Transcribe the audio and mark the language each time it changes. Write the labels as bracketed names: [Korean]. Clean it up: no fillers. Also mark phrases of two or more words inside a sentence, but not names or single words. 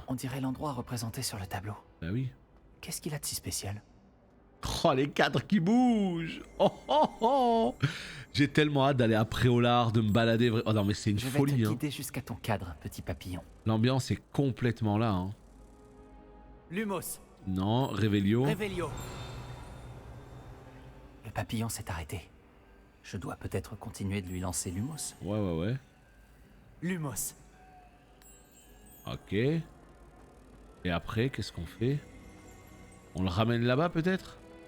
[French] On dirait l'endroit représenté sur le tableau. Bah oui. Qu'est-ce qu'il a de si spécial? Oh, les cadres qui bougent. Oh, oh, oh. J'ai tellement hâte d'aller à Préolard, de me balader. Oh non mais c'est une folie. Je vais te hein. guider jusqu'à ton cadre, petit papillon. L'ambiance est complètement là. Hein. Lumos. Non, Revelio. Revelio. Le papillon s'est arrêté. Je dois peut-être continuer de lui lancer Lumos. Ouais. Lumos. Ok. Et après, qu'est-ce qu'on fait? On le ramène là-bas peut-être?